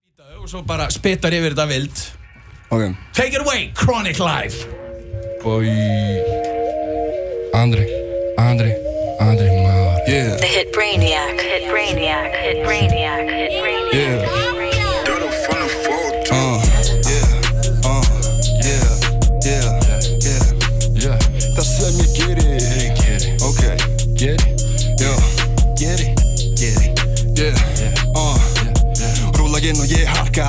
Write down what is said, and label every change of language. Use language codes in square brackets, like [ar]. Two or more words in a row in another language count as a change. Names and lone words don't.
[is] Og svo bara spittar yfir þetta vild. Ok. [en] Take it away, Chronic Live. Boy. [is] Andri, maður. [en] Yeah. The hit Brainiac. Yeah. [is] Það sem ég geri. Ok. Geri. Rúla inn og ég harka.